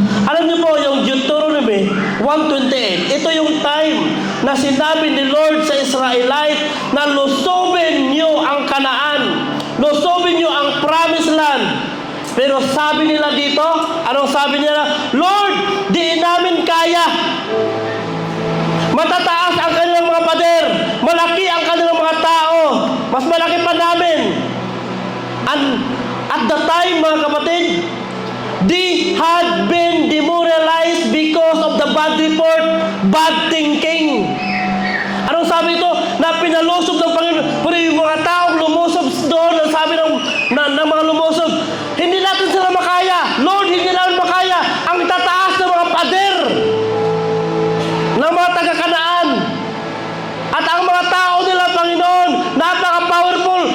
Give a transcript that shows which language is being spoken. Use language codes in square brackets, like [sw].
[tl] Alam niyo po, yung Deuteronomy 1:28, ito yung time na sinabi ni Lord sa Israelite na lusubin niyo ang Kanaan, lusubin niyo ang promised land. Pero sabi nila dito, anong sabi nila? Lord, di namin kaya. Matataas ang kanilang mga pader, malaki ang kanilang mga tao, mas malaki pa namin. [en] And at the time, mga kapatid, they had been demoralized because of the bad report, bad thinking. [tl] Anong sabi ito? Na pinalusob ng Panginoon. Pero yung mga taong lumusob doon, ang sabi ng mga lumusob, hindi natin sila makaya. Lord, hindi natin makaya. Ang tataas ng mga pader ng mga taga-Kanaan. At ang mga tao nila, Panginoon, napaka-powerful.